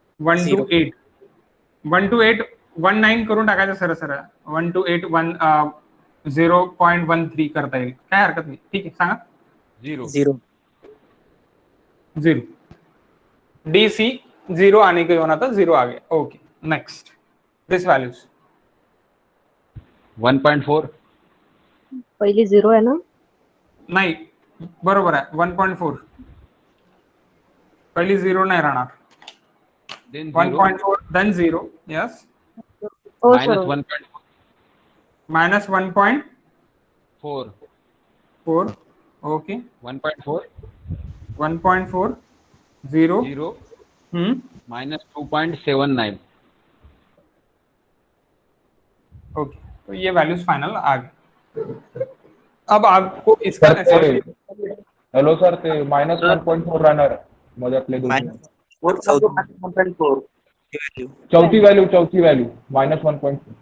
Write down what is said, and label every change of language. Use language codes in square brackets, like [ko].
[mr] 128 128 19 करून टाकायचं सरळ सरळ, 0.13 करता येईल, काय हरकत नाही, ठीक आहे, सांगा। 0 0 [hi] 0 DC 0 आने के होना था, 0 आ गया, ओके। [en] next, this values 1.4 [mr] पहिली 0 आहे ना? नाही, बरोबर आहे, 1.4 पहिली 0 नाही राहणार, [en] then 0 1.4 then 0, yes, [mr] हो [en] minus sir. 1.4 minus 1.4, 4 okay, 1.4 1.4 0 0 minus 2.79 [hi] okay, तो ये वैल्यूज फाइनल आ गए। अब आपको इसका [mr] सर ते हॅलो सर, ते -1.4 राहणार मध्यातले दोन. चौथी व्हॅल्यू -1.4.